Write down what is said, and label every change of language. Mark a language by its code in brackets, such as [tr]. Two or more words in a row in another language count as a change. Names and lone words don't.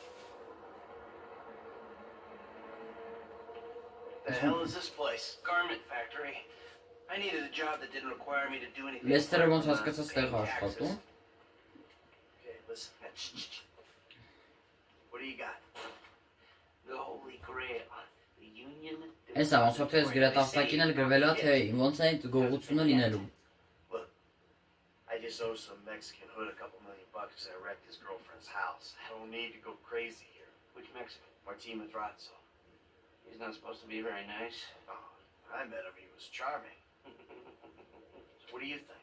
[en] The hell is this place? Garment factory. I needed a job that didn't require me to do anything. [hy] Լեստերը ոնց հասկացած տեղ աշխատում։ [en] Okay, listen. What do you got? The Holy Grail. The Union. [hy] Էսա ոնց որ թեզ գրատախտակին էլ գրվել է թե ոնց է գողությունը լինելու։ [en] Look, I just owe some Mexican hood a couple $1 million because I wrecked his girlfriend's house. I don't need to go crazy here. Which Mexican? Martin Madrazo. He's not supposed to be very nice. Oh, I met him. He was charming. So what do you think?